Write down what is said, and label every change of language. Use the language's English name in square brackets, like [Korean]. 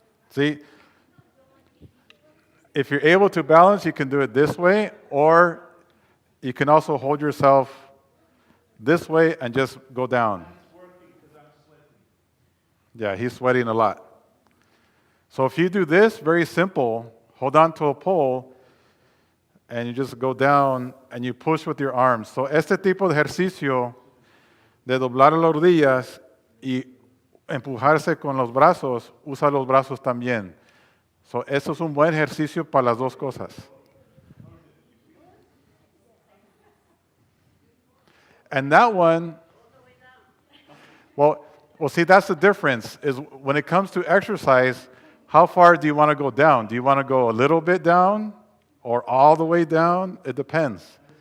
[English] See, if you're able to balance, you can do it this way, or you can also hold yourself this way and just go down. It's working because I'm sweating. Yeah, he's sweating a lot. So if you do this, very simple, hold on to a pole, and you just go down and you push with your arms. [Spanish] So este tipo de ejercicio de doblar las rodillas y empujarse con los brazos, usa los brazos también. So eso es un buen ejercicio para las dos cosas. [English] And that one, well, see, that's the difference, is when it comes to exercise, how far do you want to go down? Do you want to go a little bit down or all the way down? It depends.